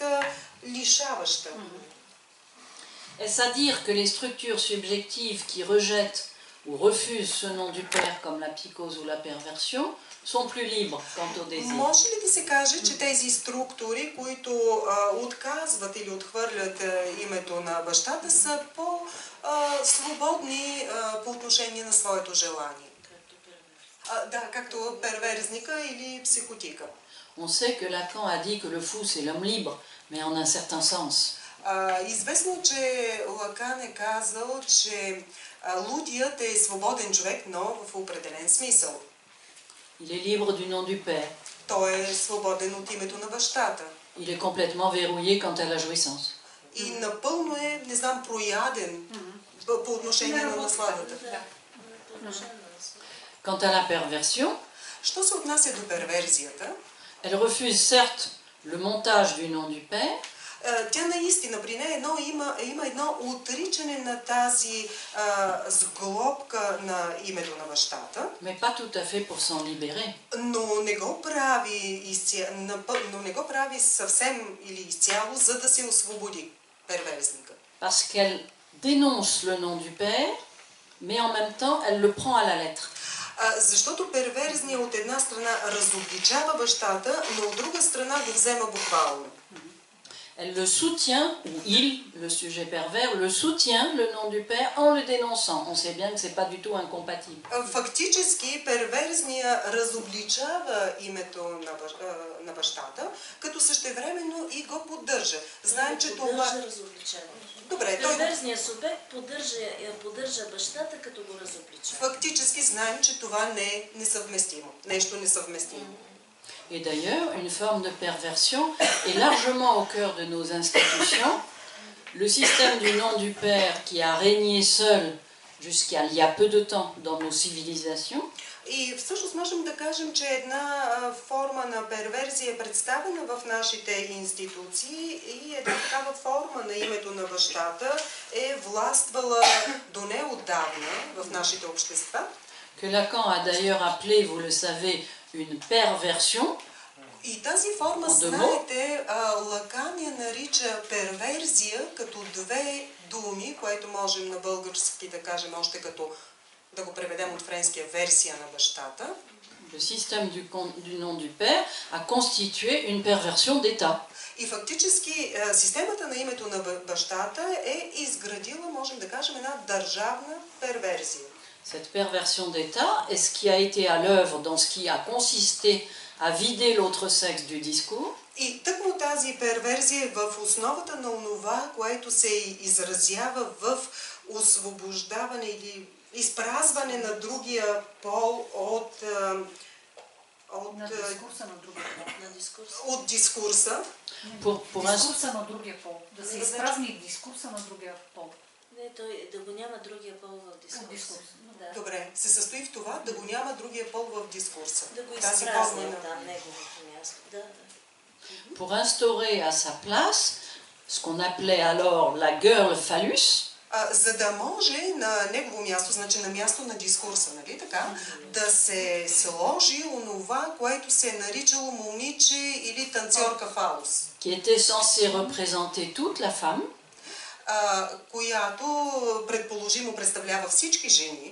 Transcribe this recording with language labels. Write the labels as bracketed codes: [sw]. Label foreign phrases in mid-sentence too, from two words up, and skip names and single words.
[bg] лишаваща. [fr] Est-ce à dire que les structures subjectives qui rejettent ou refusent ce nom du père comme la psychose ou la perversion sont plus libres quant au désir? [bg] Може ли да се каже, че тези структури, които отказват или отхвърлят името на бащата, са по-свободни по отношение на своето желание? Да, както перверзника или психотика. [fr] On sait que Lacan a dit que le fou c'est l'homme libre, mais en un certain sens. [bg] Известно, че Лакан е казал, че лудият е свободен човек, но в определен смисъл. [fr] Il est libre du nom du père. [bg] Той е свободен от името на бащата. [fr] Il est complètement verrouillé quant à la jouissance. [bg] И напълно е, не знам, прояден по отношение на насладата. [fr] Quant à la perversion, [bg] що се отнася до перверзията, [fr] elle refuse certes le montage du nom du père. [bg] Тя наистина при нея има едно отричане на тази сглобка на името на бащата. [fr] Mais pas tout à fait pour s'en libérer. [bg] Но не го прави съвсем или изцяло, за да се освободи перверзника. [fr] Parce qu'elle dénonce le nom du père, mais en même temps elle le prend à la lettre. [bg] Защото перверзният от една страна разобличава бащата, но от друга страна го взема буквално. [fr] Elle le soutient, ou il, le sujet pervers, le soutient, le nom du père, en le dénonçant. On sait bien que ce n'est pas du tout incompatible. [bg] Фактически перверзния разобличава името на бащата, като същевременно и го поддържа. Знаем, че това... Добре, перверзният субект поддържа бащата, като го разобличава. Фактически знаем, че това не е несъвместимо. Нещо несъвместимо. [fr] Et d'ailleurs, une forme de perversion est largement au cœur de nos institutions. Le système du nom du Père qui a régné seul jusqu'à il y a peu de temps dans nos civilisations. [bg] И всъщност можем да кажем, че една форма на перверзия е представена в нашите институции и една такава форма на името на бащата е властвала до неотдавна в нашите общества. [fr] Que Lacan a d'ailleurs appelé, vous le savez, une perversion. [bg] И тази форма, знаете, Лакан я нарича перверзия като две думи, което можем на български да кажем още като да го преведем от френския версия на бащата. [fr] Le système du nom du Père a constitué une perversion d'État. [bg] И фактически системата на името на бащата е изградила, можем да кажем, една държавна перверзия. [fr] Cette perversion d'État est ce qui a été à l'œuvre dans ce qui a consisté à vider l'autre sexe du discours. [bg] И тъкмо тази перверзия е в основата на онова, което се изразява в освобождаване или изпразване на другия пол от дискурса на другия пол. От дискурса. Дискурса на другия пол. Да се изпразни дискурса на другия пол. Не, той да го няма другия пол в дискурса. Да. Добре, се състои в това да го няма другия пол в дискурса. Да го изпразним там неговото място. Да. [fr] Pour instaurer à sa place ce qu'on appelait alors la girl phallus. [bg] За да може на негово място, значи на място на дискурса, нали така, да се сложи онова, което се е наричало момиче или танцорка фалус. [fr] Qui était censé représenter toute la femme. [bg] Която предположимо представлява всички жени.